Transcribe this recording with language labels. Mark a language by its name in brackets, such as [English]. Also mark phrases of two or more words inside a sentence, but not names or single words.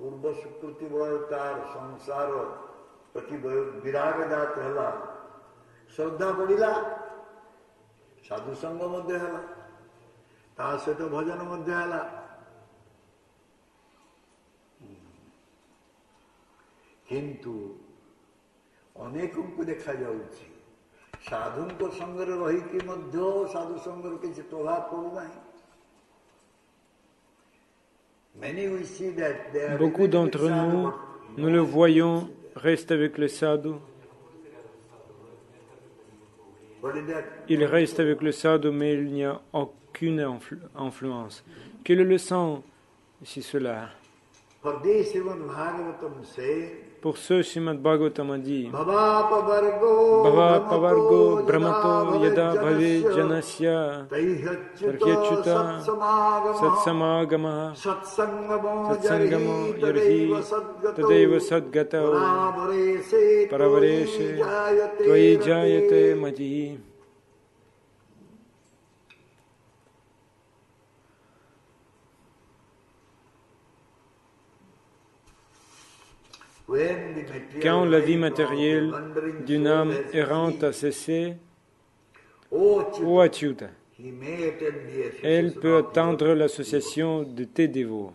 [Odia] ପୂର୍ବ ସ୍ୱୀକୃତି ବଳରେ ତାର ସଂସାର ପ୍ରତି ବିରାଗ ଜାତ ହେଲା, ଶ୍ରଦ୍ଧା ବଢ଼ିଲା, ସାଧୁସଙ୍ଗ ମଧ୍ୟ ହେଲା, ତା ସହିତ ଭଜନ ମଧ୍ୟ ହେଲା। କିନ୍ତୁ ଅନେକଙ୍କୁ ଦେଖାଯାଉଛି ସାଧୁଙ୍କ ସଙ୍ଗରେ ରହିକି ମଧ୍ୟ ସାଧୁ ସଙ୍ଗର କିଛି ପ୍ରଭାବ ପଡୁନାହିଁ। [French] Beaucoup d'entre nous, nous le voyons, restent avec le sadhu. Il reste avec le sadhu, mais il n'y a aucune influence. Quel est le sens, si cela? Pour ce, Srimad Bhagavatam a dit [Sanskrit] Bhava pavargo brahmato yada bhave janasya tarhyachyuta satsamagama satsangamo yarhi tadeva sadgatao paravareshe tvayi jayate mati. [French] Quand la vie matérielle d'une âme errante a cessé, ô Achyuta, elle peut atteindre l'association de tes dévots.